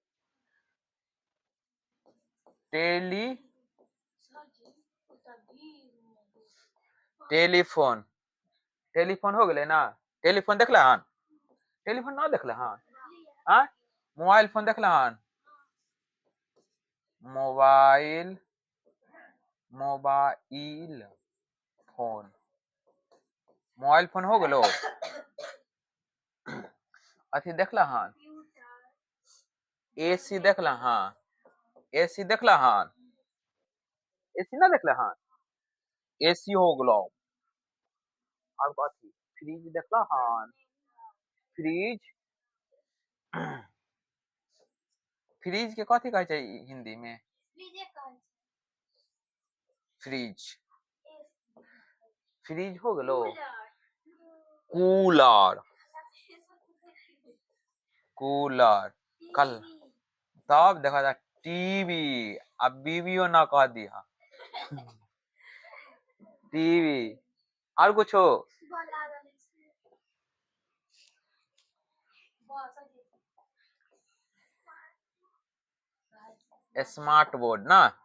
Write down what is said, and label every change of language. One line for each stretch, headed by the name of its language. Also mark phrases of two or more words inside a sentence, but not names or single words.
Angika: टेली टेलीफोन टेलीफोन हो गेले ना, टेलीफोन देखला हन, टेलीफोन ना देखला हन, हाँ मोबाइल फोन देखला हन, मोबाइल मोबाइल फोन, मोबाइल फोन हो गेलो। अथी देखला हन, एसी देखला हन, एसी देखला हन, एसी ना देखला हन, एसी हो गेलो। अब अथी फ्रिज देखला हन, फ्रिज, फ्रिज के कथी कहै छै हिंदी में, फ्रिज, फ्रिज हो गेलो।
Hindi: कूलर, कूलर, कल तब देखा जा टीवी, अब बीवियो ना कह दिया, टीवी, और कुछ हो, स्मार्ट बोर्ड ना,